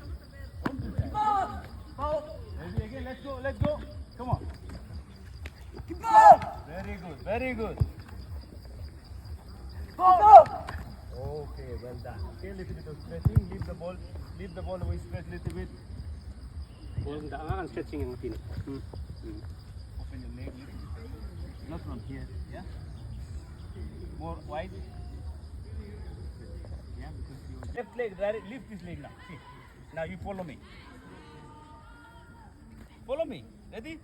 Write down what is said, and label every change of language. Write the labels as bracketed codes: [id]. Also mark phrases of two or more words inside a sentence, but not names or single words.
[en] Don't pinch hand. Ready again? Let's go, let's go. Come on. Very good, very good. Okay, well done. Okay, little bit of stretching. Leave the ball away, stretch little bit. bol da ang stretching ang tin Open your leg little bit. Not from here, yeah? More wide. Yeah, because you left leg, lift this leg now. See. Now you follow me. Follow me. Ready?